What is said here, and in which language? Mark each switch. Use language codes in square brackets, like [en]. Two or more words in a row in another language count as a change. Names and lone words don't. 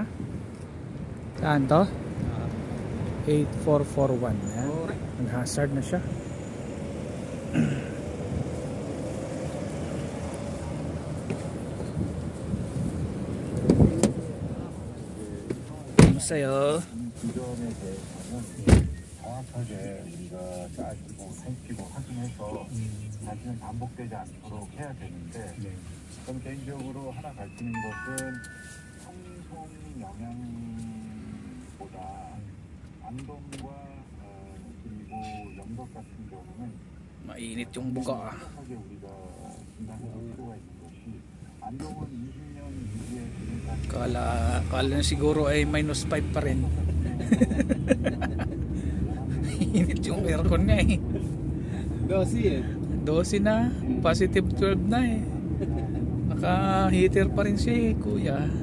[tl] Saan to? 8441. Nag-hazard na siya. sa'yo. [ko] 지점에 대해서는 정확하게 우리가 따지고 살피고 확인해서 다시는 반복되지 않도록 해야 되는데 저는 개인적으로 하나 밝히는 것은 청송 영향보다 안동과 그리고 영덕 같은 경우는 [tl] mainit yung buka. [ko] 정확하게 우리가 진단해볼 필요가 있는 것이 안동은 20년 이후에 [tl] Kala na siguro ay -5 pa rin. Init yung aircon niya eh. 12 na, positive 12 na eh. Naka-heater pa rin siya eh, kuya.